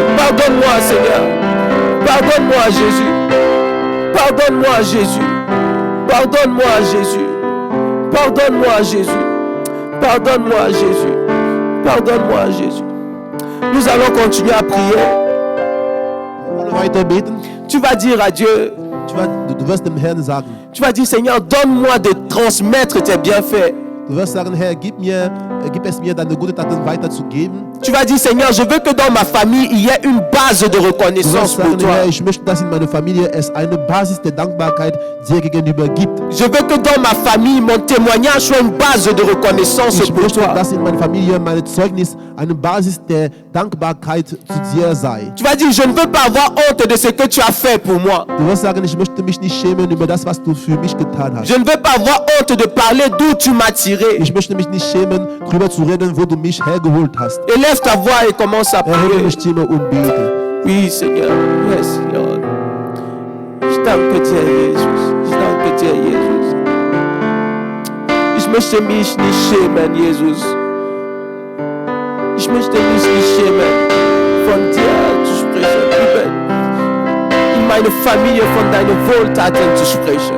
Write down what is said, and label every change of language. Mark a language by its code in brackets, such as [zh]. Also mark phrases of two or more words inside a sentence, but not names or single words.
[fr] Pardonne-moi Seigneur. Pardonne-moi Jésus. Pardonne-moi Jésus. Pardonne-moi Jésus. Pardonne-moi Jésus. Pardonne-moi Jésus. Pardonne-moi Jésus. Nous allons continuer à prier. [de] Weiter beten. [fr] Tu vas dire à Dieu, [de] Du wirst dem Herrn sagen, [fr] tu vas dire Seigneur, donne-moi de transmettre tes bienfaits. [de] du wirst sagen, Herr, gib es mir, deine gute Taten weiterzugeben. [fr] Tu vas dire Seigneur, je veux que dans ma famille, il y ait une base de [de] Du wirst [fr] reconnaissance pour [de] sagen, [fr] toi. [de] Herr, ich möchte, dass in meiner Familie es eine Basis der Dankbarkeit dir gegenüber gibt. [fr] Je veux que dans ma famille, mon témoignage soit une base de reconnaissance [de] Ich [fr] pour [de] möchte, [fr] toi. [de] dass in meiner Familie mein Zeugnis eine Basis der Dankbarkeit zu dir sei. [fr] Tu vas dire, je ne veux pas avoir honte de ce que tu as fait pour moi. [de] Du wirst sagen, ich möchte mich nicht schämen über das, was du für mich getan hast. [fr] Je ne veux pas avoir honte de parler d'où tu m'as tiré. [de] Ich möchte mich nicht schämen, darüber zu reden, wo du mich hergeholt hast. [fr] Élève ta voix et commence à [de] Erhebe [fr] prier. [de] deine Stimme und bete. [fr] Oui, Seigneur. [en] Yes, Lord. [de] Ich danke dir, Jesus. Ich danke dir, Jesus. Ich möchte mich nicht schämen, Jesus. Ich möchte mich nicht schämen, von dir zu sprechen, in meine Familie von deinen Wohltaten zu sprechen.